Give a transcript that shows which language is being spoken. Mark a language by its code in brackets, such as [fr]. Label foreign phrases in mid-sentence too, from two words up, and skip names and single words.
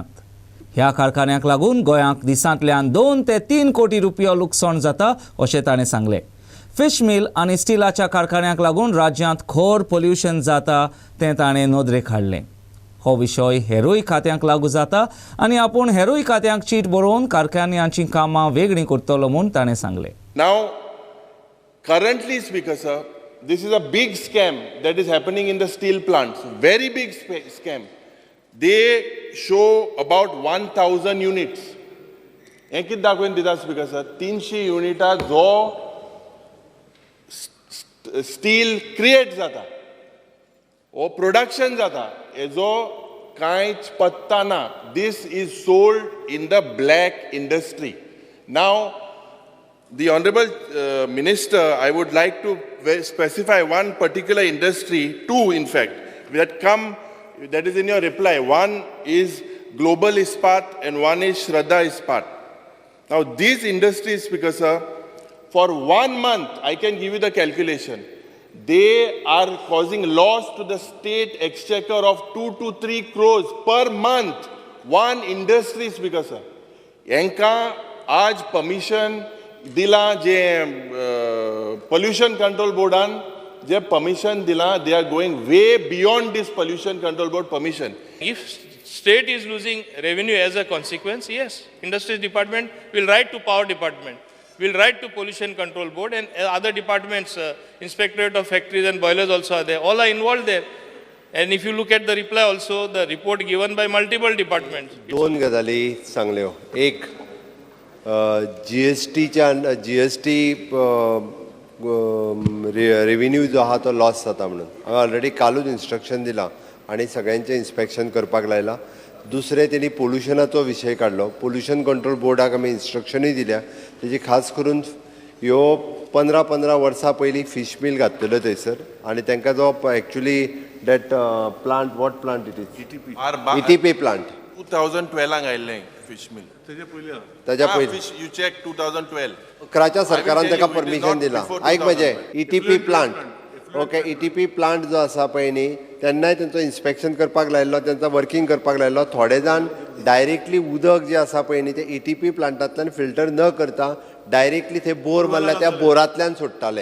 [kok] ह्या कारखान्याक लागून गोंयांक दिसांतल्यान 2 ते 3 कोटी रुपया लुकसाण जाता अशें ताणें सांगलें. फिश मिल आनी स्टिलाच्या कारखान्याक लागून राज्यांत खोर पोल्युशन जाता तें ताणें नदरेक हाडलें. हो विशय हेरूय खात्यांक लागू जाता आनी आपूण हेरूय खात्यांक चीट बरोवन कारखान्यांची कामां वेगळीं करतलो म्हूण ताणें सांगलें. [en] Now, currently, Speaker sir, this is a big scam that is happening in the steel plants. Very big scam. They show about 1,000 units. [kok] हें कितें दाखोवन दिता स्पीकर सर 300 युनिटां जो स्टील क्रिएट जाता ओ प्रोडक्शन जाता हेजो कांयच पत्ता ना. [en] This is sold in the black industry. Now, the Honorable Minister, I would like to specify one particular industry, 2 in fact, that is in your reply. One is Global Ispat and one is Shraddha Ispat. Now these industries, Speaker sir, for 1 month, I can give you the calculation, they are causing loss to the state exchequer of 2 to 3 crores per month. One industry speaker, sir. Yanka आज permission दिला जे pollution control [kok] boardan जे permission दिला, [en] they are going way beyond this pollution control board permission. If state is losing revenue as a consequence, yes, industries department will write to power department, will write to pollution control board, and other departments, inspectorate of factories and boilers also are there. All are involved there. And if you look at the reply also, the report given by multiple departments. [kok] दोन गजाली सांगल्यो. एक जीएसटी रेव्हेन्यू जो आहा तो लॉस जाता म्हणून हांवें ऑलरेडी कालूच इन्स्ट्रक्शन दिलां आनी सगळ्यांचें इन्स्पेक्शन करपाक लायलां. दुसरें तेणी पोल्युशनाचो विशय काडलो. पोल्युशन कंट्रोल बोर्डाक आमी इन्स्ट्रक्शनूय दिल्या. तेजी खास करून ह्यो 15 वर्सां पयलीं फिश मिल घातलेलो थंयसर आनी तांकां जो एक्चुली [en] that plant what plant it is ETP plant [kok] 2012 आयिल्लें fish mill. ताच्या पयलीं [en] Fish, you check 2012. [kok] 11च्या सरकारान ताका परमिशन दिलां. आयक म्हजें ETP प्लांट ओके ETP प्लांट जो आसा पळय न्ही तेन्नाय तेंचो इन्स्पेक्शन करपाक लायल्लो, तेंचो वर्किंग करपाक लायल्लो. थोडे जाण डायरेक्टली उदक जे आसा पळय न्ही ते ETP प्लांटांतल्यान फिल्टर न करता डायरेक्टली थंय बोर मारला त्या बोरांतल्यान सोडटाले.